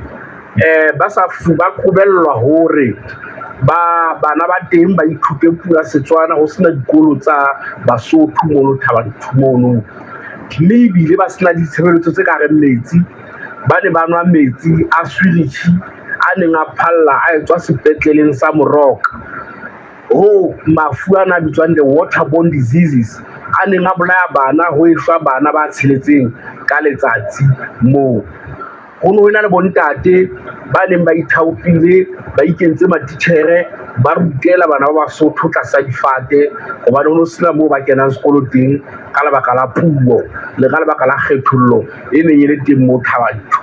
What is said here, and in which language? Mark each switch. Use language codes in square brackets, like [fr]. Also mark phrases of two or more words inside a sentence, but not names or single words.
[st] Ba qobellwa hore bana ba teng ba ithute puo ya Setswana ho sena dikolo tsa Basotho mono Thabanchu mono. Mme ebile ba sena ditshebeletso tse ka reng metsi, ba ne ba nwa metsi a swirichi a neng a phalla a etswa sepetleleng sa Moroka ho mafu ana bitswang [en] the waterborne diseases [st] a neng a bolaya bana ho eshwa bana ba tsheletseng ka letsatsi moo. Ho no ena le bontate ba neng ba ithaopile ba ikentse matitjhere ba rutela bana ba Basotho tlasa difate hobane ho no sena moo ba kenang sekolo teng ka lebaka la puo le ka lebaka la kgethollo e neng e le teng moo Thabanchu.